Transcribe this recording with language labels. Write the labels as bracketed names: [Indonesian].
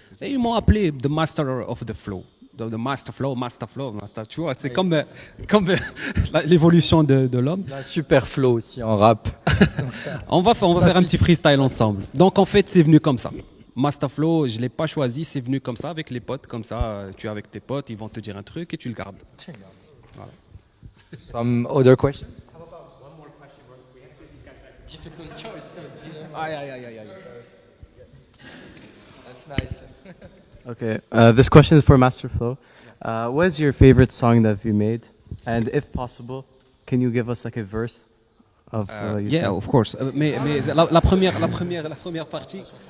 [French] Et ils m'ont appelé The Master of the Flow. The Master Flow, tu vois, c'est comme l'évolution de l'homme. Un super flow aussi en rap. on va faire un petit freestyle ensemble. Donc en fait, c'est venu comme ça. Masta Flow, je ne l'ai pas choisi, c'est venu comme ça avec les potes, comme ça, tu es avec tes potes, ils vont te dire un truc et tu le gardes. Voilà. [English] Some other question? How about one more question? We have to give these guys back. Difficult choice. Aïe. That's nice. Okay, this question is for Master Flow. What is your favorite song that you made? And if possible, can you give us like a verse of you Yeah, sing? of course. [French] Mais la première partie.